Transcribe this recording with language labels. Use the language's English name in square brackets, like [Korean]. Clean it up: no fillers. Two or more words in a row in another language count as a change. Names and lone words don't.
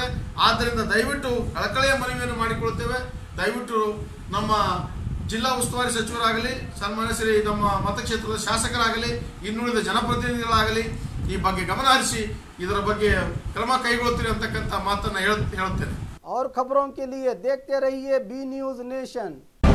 [Kannada] ಆದ್ದರಿಂದ ದಯವಿಟ್ಟು ಕಳಕಳಿಯ ಮನವಿಯನ್ನು ಮಾಡಿಕೊಳ್ಳುತ್ತೇವೆ. ದಯವಿಟ್ಟು ನಮ್ಮ ಜಿಲ್ಲಾ ಉಸ್ತುವಾರಿ ಸಚಿವರಾಗಲಿ, ಸನ್ಮಾನ್ಯ ಶ್ರೀ ನಮ್ಮ ಮತಕ್ಷೇತ್ರದ ಶಾಸಕರಾಗಲಿ, ಇನ್ನುಳಿದ ಜನಪ್ರತಿನಿಧಿಗಳಾಗಲಿ ಈ ಬಗ್ಗೆ ಗಮನ ಹರಿಸಿ ಇದರ ಬಗ್ಗೆ ಕ್ರಮ ಕೈಗೊಳ್ಳುತ್ತೀರಿ ಅಂತಕ್ಕಂಥ ಮಾತನ್ನು ಹೇಳುತ್ತೇನೆ. [Hindi] और खबरों के लिए देखते रहिए बी न्यूज़ नेशन।